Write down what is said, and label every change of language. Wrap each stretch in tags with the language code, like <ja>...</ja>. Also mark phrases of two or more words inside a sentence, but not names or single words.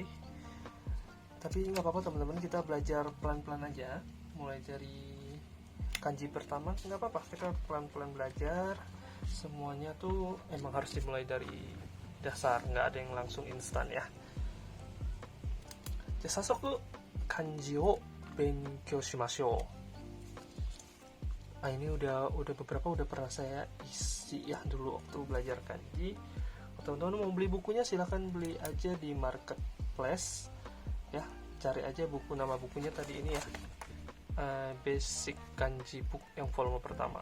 <id>Tapi nggak apa-apa teman-teman, kita belajar pelan-pelan aja. Mulai dari kanji pertama nggak apa-apa, kita pelan-pelan belajar. Semuanya tuh emang harus dimulai dari dasar, nggak ada yang langsung instan ya.</id> <ja>Jadi 早速漢字を勉強しましょう.</ja> <id>Nah, ini udah pernah saya isi ya dulu waktu belajar kanji. Teman-teman mau beli bukunya silahkan beli aja di marketplace ya. Cari aja nama bukunya tadi ini ya, Basic Kanji Book yang volume pertama.</id>